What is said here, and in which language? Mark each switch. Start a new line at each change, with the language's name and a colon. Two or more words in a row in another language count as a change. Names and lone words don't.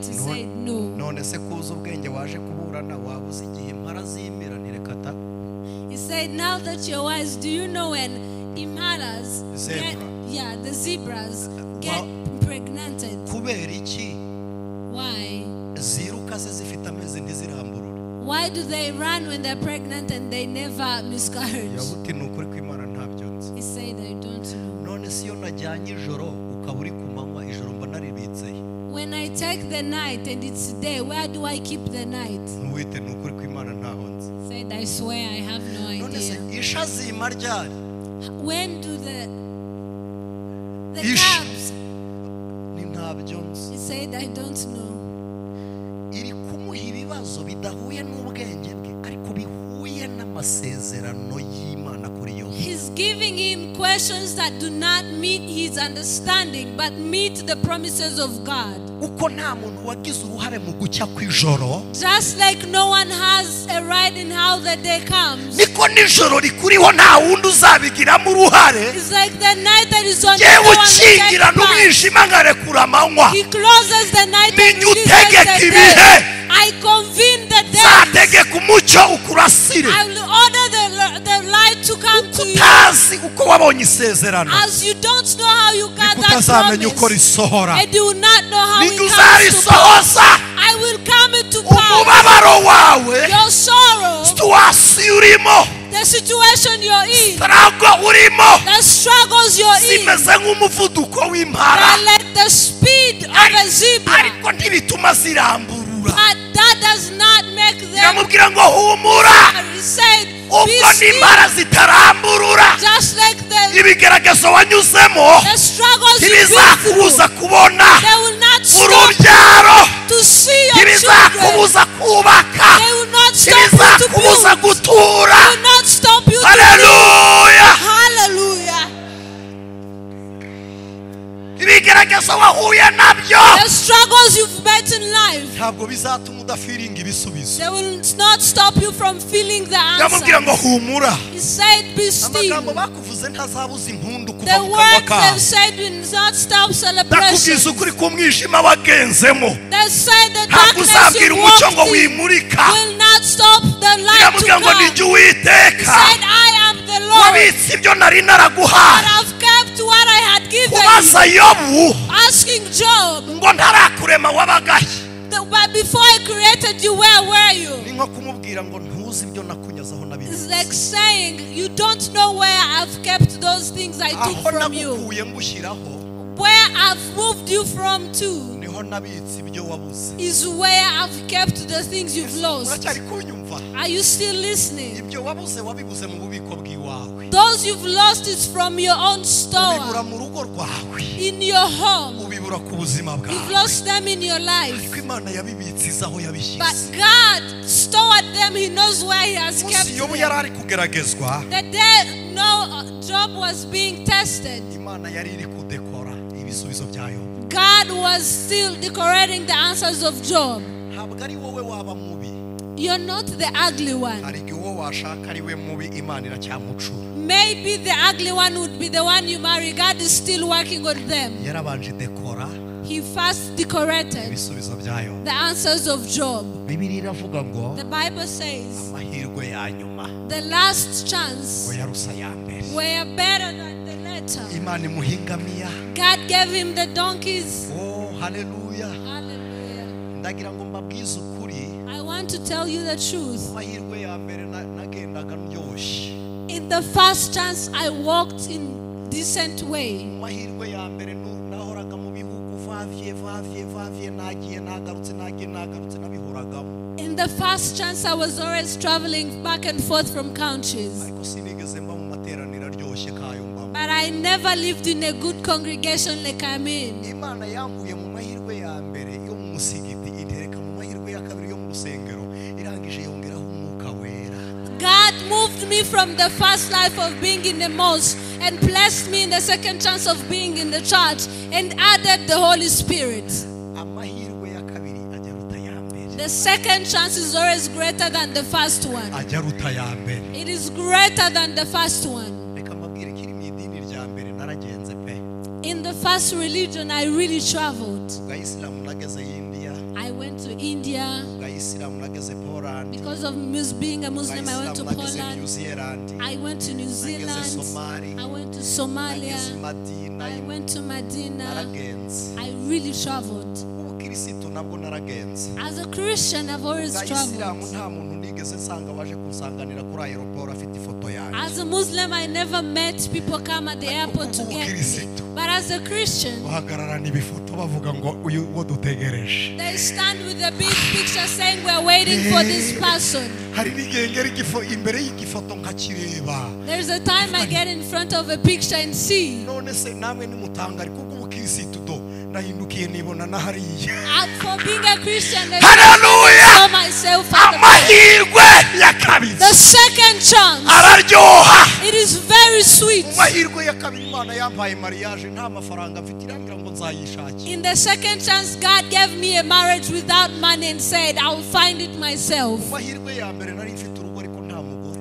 English: He said, no.
Kinyarwanda: None se kuza ubwenge waje kuburana wabuze igihe impara zimira ntirekata.
English: He said, now that you're wise, do you know when impalas the zebras get impregnated?
Kinyarwanda: Kubera iki
English: Why?
Kinyarwanda: ziruka se zifite amezi ntiziramburure.
English: Why do they run when they're pregnant and they never miscarriage?
Kinyarwanda: Yabuti ni ukuri kw'Imana ntabyo nzi.
English: He said, I don't know.
Kinyarwanda: None se iyo najyanye ijoro ukaba uri ku manywa ijoro mba naribitseye.
English: When I take the night and it's day, where do I keep the night?
Kinyarwanda: Ntuwite ni ukuri kw'Imana ntaho nzi.
English: He said, I swear I have no
Kinyarwanda: None se
English: idea.
Kinyarwanda: isha zima ryari?
English: When do the
Kinyarwanda: Ish.
English: calves?
Kinyarwanda: Ni ntabyo nzi.
English: He said, I don't know.
Kinyarwanda: Iri kumuha ibibazo bidahuye n'ubwenge bwe ariko bihuye n'ama amasezerano y'Imana kuri Yobu.
English: He's giving him questions that do not meet his understanding, but meet the promises of God.
Kinyarwanda: Uko nta muntu wagize uruhare mu gucya kw'ijoro,
English: Just like no one has a right in how the day comes.
Kinyarwanda: niko n'ijoro rikuriho nta wundi uzabigiramo uruhare.
English: It's like the night that is on the
Kinyarwanda: Yewe
English: no one will take
Kinyarwanda: ukingira
English: part.
Kinyarwanda: n'umwijima ngarekura amanywa.
English: He closes the night and
Kinyarwanda: Ninjye
English: releases
Kinyarwanda: utegeka
English: the
Kinyarwanda: ibihe.
English: day. I convene the day.
Kinyarwanda: Zategeka umucyo ukurasire.
English: I will order the light to come to you.
Kinyarwanda: Utazi uko wabonye isezerano,
English: As you don't know how you got
Kinyarwanda: niko
English: that
Kinyarwanda: utazamenya uko
English: promise,
Kinyarwanda: risohora.
English: and you will not know how it
Kinyarwanda: Ninjye
English: comes to pass.
Kinyarwanda: uzarisohoza.
English: I will come into pass.
Kinyarwanda: Umubabaro wawe,
English: Your sorrow,
Kinyarwanda: situwasiyo urimo,
English: the situation you're in,
Kinyarwanda: struggle urimo,
English: the struggles you're in,
Kinyarwanda: zimeze nk'umuvuduko w'impara,
English: are like the speed of a zebra.
Kinyarwanda: ariko ntibituma ziramburura.
English: But that does not make them.
Kinyarwanda: Yamubwira ngo humura,
English: He said, be
Kinyarwanda: ubwo
English: still.
Kinyarwanda: n'impara zitaramburura.
English: Just like the
Kinyarwanda: Ibigeragezo wanyuzemo
English: struggles you've been through,
Kinyarwanda: ntibizakubuza kubona
English: they will not stop
Kinyarwanda: urubyaro,
English: to see your children.
Kinyarwanda: ntibizakubuza kubaka,
English: They will not stop you to
Kinyarwanda: ntibizakubuza
English: build.
Kinyarwanda: gutura.
English: They will not stop you to
Kinyarwanda: Haleluya.
English: build. Hallelujah.
Kinyarwanda: Ibigeragezo wahuye nabyo
English: The struggles you've met in life,
Kinyarwanda: ntabwo bizatuma udafiringa ibisubizo.
English: they will not stop you from feeling the
Kinyarwanda: Yamubwira ngo
English: answer.
Kinyarwanda: humura.
English: He said, be still.
Kinyarwanda: Amagambo bakuvuze ntazabuza impundu kuva
English: The
Kinyarwanda: mu kanwa
English: words
Kinyarwanda: kawe.
English: they've said will not stop celebration.
Kinyarwanda: Ndakubwiza ukuri ko umwijima wagenzemo,
English: They said the
Kinyarwanda: ntabwo
English: darkness
Kinyarwanda: uzabwira
English: you
Kinyarwanda: umucyo
English: walked
Kinyarwanda: ngo
English: in
Kinyarwanda: wimurika.
English: will not stop the light to
Kinyarwanda: Yamubwira ngo
English: come.
Kinyarwanda: ninjye
English: He
Kinyarwanda: Uwiteka
English: said, I am the Lord,
Kinyarwanda: wabitse ibyo nari
English: but
Kinyarwanda: naraguhaye.
English: I've kept what I had given
Kinyarwanda: Kubaza
English: you.
Kinyarwanda: Yobu
English: Asking Job,
Kinyarwanda: ngo ntarakurema wabagaye.
English: but before I created you, where were you?
Kinyarwanda: Ni nko kumubwira ngo ntuzi ibyo nakunyazaho
English: It's
Kinyarwanda: nabizi.
English: like saying, you don't know where I've kept those things I took
Kinyarwanda: Aho
English: from you.
Kinyarwanda: nagukuye ngushyiraho
English: Where I've moved you from to
Kinyarwanda: niho nabitse ibyo wabuze.
English: is where I've kept the things you've lost.
Kinyarwanda: Uracyari kunyumva?
English: Are you still listening?
Kinyarwanda: Ibyo wabuze wabibuze mu bubiko bw'iwawe.
English: Those you've lost is from your own
Kinyarwanda: Ubibura
English: store,
Kinyarwanda: mu rugo rwawe.
English: in your home.
Kinyarwanda: Ubibura ku buzima
English: You've
Kinyarwanda: bwawe.
English: lost them in your life.
Kinyarwanda: Ariko Imana yabibitse aho
English: But
Kinyarwanda: yabishyize.
English: God stored them. He knows where He has kept
Kinyarwanda: Umunsi Yobu yari
English: them.
Kinyarwanda: ari kugeragezwa,
English: The day Job was being tested,
Kinyarwanda: Imana yari iri kudekora ibisubizo bya Yobu.
English: God was still decorating the answers of Job.
Kinyarwanda: Ntabwo ari wowe waba mubi,
English: You're not the ugly one.
Kinyarwanda: hari igihe uwo washaka ari we mubi Imana iracyamucura.
English: Maybe the ugly one would be the one you marry. God is still working on them.
Kinyarwanda: Yarabanje dekora
English: He first decorated
Kinyarwanda: ibisubizo bya Yobu.
English: the answers of Job.
Kinyarwanda: Bibiliya iravuga ngo
English: The Bible says
Kinyarwanda: amahirwe ya nyuma
English: the last chance
Kinyarwanda: ngo yarusa ya mbere.
English: were better than the latter.
Kinyarwanda: Imana imuhingamiya.
English: God gave him the donkeys.
Kinyarwanda: Oh, haleluya.
English: Hallelujah.
Kinyarwanda: Ndagira ngo mbabwize ukuri,
English: I want to tell you the truth.
Kinyarwanda: amahirwe ya mbere nagendaga ndyoshye.
English: In the first chance, I walked in decent way.
Kinyarwanda: Amahirwe ya mbere nahoraga mu bihugu vavye nagiye nagarutse nabihoragamo.
English: In the first chance, I was always traveling back and forth from countries.
Kinyarwanda: Ariko sinigeze mba mu materaniro aryoshye kayo mbamo.
English: But I never lived in a good congregation like I'm in.
Kinyarwanda: Imana yankuye mu mahirwe ya mbere yo mu musigiti intereka mu mahirwe ya kabiri yo mu rusengero, irangije yongeraho umwuka wera.
English: God moved me from the first life of being in the mosque and placed me in the second chance of being in the church and added the Holy Spirit.
Kinyarwanda: Amahirwe ya kabiri ajya ruta ya mbere.
English: The second chance is always greater than the first one.
Kinyarwanda: Ajya ruta ya mbere.
English: It is greater than the first one.
Kinyarwanda: Reka mbabwire kiri mu idini rya mbere naragenze pe.
English: In the first religion, I really traveled.
Kinyarwanda: Ubwa Isilamu nageze India,
English: I went to India.
Kinyarwanda: ubwa Isilamu nageze Poland,
English: Because of being a Muslim, I went to
Kinyarwanda: ubwa Isilamu nageze New
English: Poland.
Kinyarwanda: Zealand,
English: I went to New
Kinyarwanda: nageze Somali,
English: Zealand. I went to Somalia.
Kinyarwanda: nageze Madina,
English: I went to Medina.
Kinyarwanda: naragenze.
English: I really traveled.
Kinyarwanda: Ubukirisitu nabwo naragenze.
English: As a Christian, I've always
Kinyarwanda: Ubwa Isilamu
English: traveled.
Kinyarwanda: nta muntu nigeze nsanga waje kunsanganira kuri aeroport afite ifoto yanjye.
English: As a Muslim, I never met people come at the airport to get me. But as a Christian,
Kinyarwanda: Bahagararana ibifoto bavuga ngo uyu wo dutegereje.
English: they stand with a big picture saying we're waiting for this person.
Kinyarwanda: Hari n'igihe ngera imbere y'igifoto nkakireba.
English: There's a time I get in front of a picture and see.
Kinyarwanda: None se namwe nimutangari kuko ubukirisitu do nahindukiye nibona nahariye.
English: For being a Christian, Hallelujah. I saw myself at the back.
Kinyarwanda: Amahirwe ya kabiri
English: The second chance,
Kinyarwanda: araryoha.
English: it is very sweet.
Kinyarwanda: Amahirwe ya kabiri Imana yampaye mariage nta mafaranga mfite irambira ngo nzayishakira.
English: In the second chance, God gave me a marriage without money and said, I will find it myself.
Kinyarwanda: Amahirwe ya mbere nari mfite urugo ariko nta mugore.